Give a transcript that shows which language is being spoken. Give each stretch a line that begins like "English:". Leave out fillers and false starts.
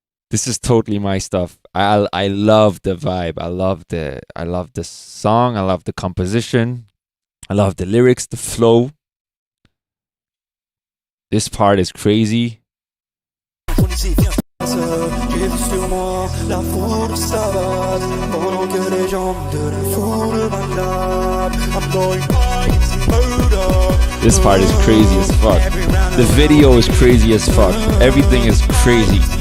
English: This is totally my stuff. I love the vibe. I love the song. I love the composition. I love the lyrics, the flow. This part is crazy.
French: J'ai vu sur moi la foule savate pendant que les jambes de la foule m'acclament.
English: I'm going high, it's a murder. This part is crazy as fuck. The video is crazy as fuck. Everything is crazy.